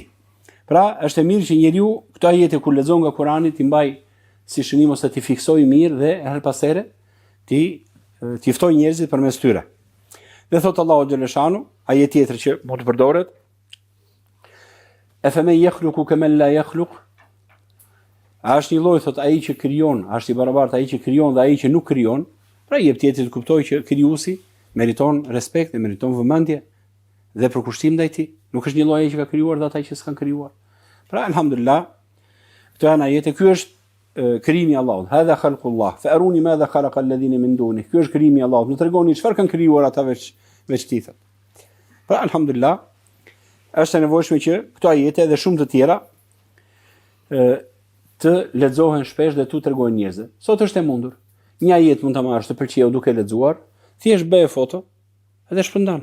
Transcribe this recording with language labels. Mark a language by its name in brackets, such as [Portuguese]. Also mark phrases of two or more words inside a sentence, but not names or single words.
[Albanian] Pra, është e mirë që njeriu këto ajete kur lexon nga Kurani ti mbaj si shënim ose ti fiksoj mirë dhe her pas here ti ftoj njerëzit përmes tyre. Dhe thot Allahu xhaleshanu, ajet tjetër që mund të përdoret, [Arabic] أفمن يخلق كمن لا يخلق. [Albanian] A është një lloj thot ai që krijon, a është i barabartë ai që krijon dhe ai që nuk krijon? Pra jep tjetër të kuptoj që krijuesi meriton respekt dhe meriton vëmendje dhe përkushtim ndaj tij. Nuk është një lloj ai që ka krijuar dhe ata që s'kan krijuar. Pra alhamdulillah, këto janë ajete, ky është krijimi i Allahut. [Arabic] هذا خلق الله فأروني ماذا خلق الذين من دونه. [Albanian] Ky është krijimi i Allahut. Më tregoni çfarë kanë krijuar ata veç tij. Pra alhamdulillah, është e nevojshme që këto ajete dhe shumë të tjera të lexohen shpesh dhe tu tregojnë njerëzve. Sot është e mundur. Një ajet mund ta marrësh të pëlqeu duke lexuar, thjesht bëj foto dhe shpërndan.